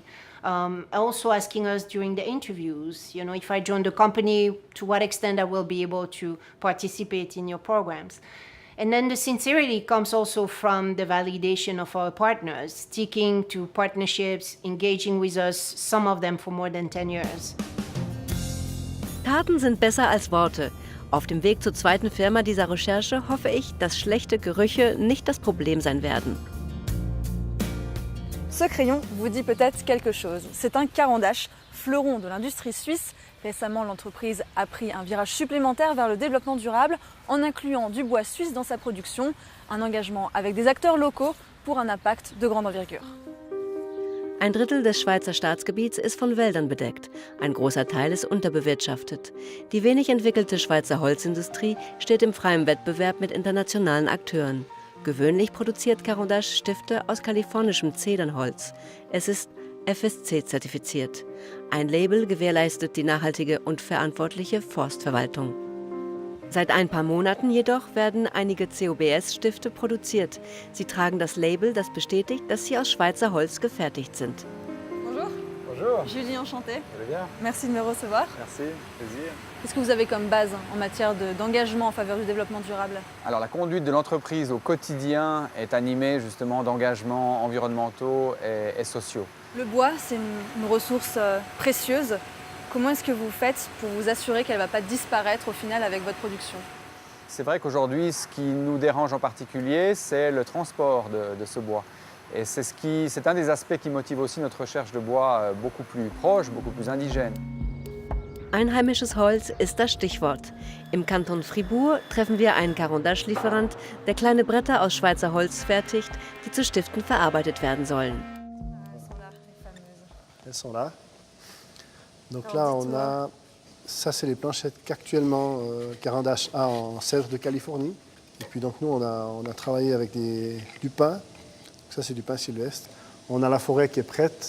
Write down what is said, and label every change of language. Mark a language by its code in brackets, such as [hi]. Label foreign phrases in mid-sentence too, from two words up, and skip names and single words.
[en] Also asking us during the interviews, if I join the company, to what extent I will be able to participate in your programs. And then the sincerity comes also from the validation of our partners, sticking to partnerships, engaging with us, some of them for more than 10 years. [de] Taten sind besser als Worte. Auf dem Weg zur zweiten Firma dieser Recherche hoffe ich, dass schlechte Gerüche nicht das Problem sein werden. [fr] Ce crayon vous dit peut-être quelque chose. C'est un Caran d'Ache, fleuron de l'industrie suisse. Récemment, l'entreprise a pris un virage supplémentaire vers le développement durable en incluant du bois suisse dans sa production, un engagement avec des acteurs locaux pour un impact de grande envergure. [de] Ein Drittel des Schweizer Staatsgebiets ist von Wäldern bedeckt. Ein großer Teil ist unterbewirtschaftet. Die wenig entwickelte Schweizer Holzindustrie steht im freien Wettbewerb mit internationalen Akteuren. Gewöhnlich produziert Caran d'Ache Stifte aus kalifornischem Zedernholz. Es ist FSC-zertifiziert. Ein Label gewährleistet die nachhaltige und verantwortliche Forstverwaltung. Seit ein paar Monaten jedoch werden einige COBS-Stifte produziert. Sie tragen das Label, das bestätigt, dass sie aus Schweizer Holz gefertigt sind. [fr] Bonjour. Bonjour. Julie, enchantée. Vous allez bien? Merci de me recevoir. Merci, plaisir. Qu'est-ce que vous avez comme base en matière d'engagement en faveur du développement durable? Alors la conduite de l'entreprise au quotidien est animée justement d'engagements environnementaux et sociaux. Le bois, c'est une ressource précieuse. Comment est-ce que vous faites pour vous assurer qu'elle ne va pas disparaître au final avec votre production? C'est vrai qu'aujourd'hui, ce qui nous dérange en particulier, c'est le transport de ce bois. Et c'est un des aspects qui motive aussi notre recherche de bois beaucoup plus proche, beaucoup plus indigène. [de] Einheimisches Holz ist das Stichwort. Im Kanton Fribourg treffen wir einen Caran d'Ache-Lieferant, der kleine Bretter aus Schweizer Holz fertigt, die zu Stiften verarbeitet werden sollen. [fr] Elles sont là. Donc là, on a, ça c'est les planchettes qu'actuellement Caran d'Ache a en sève de Californie. Et puis donc nous, on a travaillé avec du pin. Donc ça c'est du pin sylvestre. On a la forêt qui est prête.